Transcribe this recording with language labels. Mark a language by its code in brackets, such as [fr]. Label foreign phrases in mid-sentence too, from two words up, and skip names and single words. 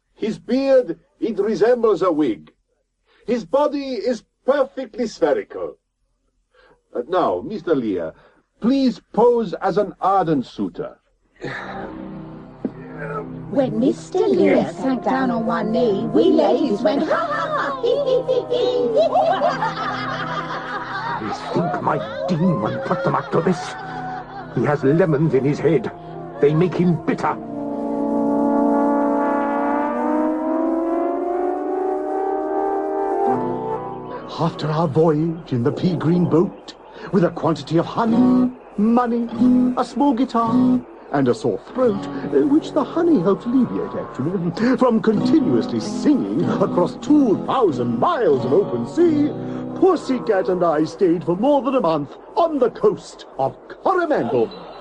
[en] His beard, it resembles a wig. His body is perfectly spherical. Now, Mr. Lear, please pose as an ardent suitor. When Mr. Lear sank down on one knee, we ladies went, ha ha, hee hee hee hee. I think my demon put them up to this. He has lemons in his head. They make him bitter. After our voyage in the pea-green boat, with a quantity of honey, money, a small guitar, and a sore throat, which the honey helped alleviate, actually, from continuously singing across 2,000 miles of open sea, Pussycat and I stayed for more than a month on the coast of Coromandel.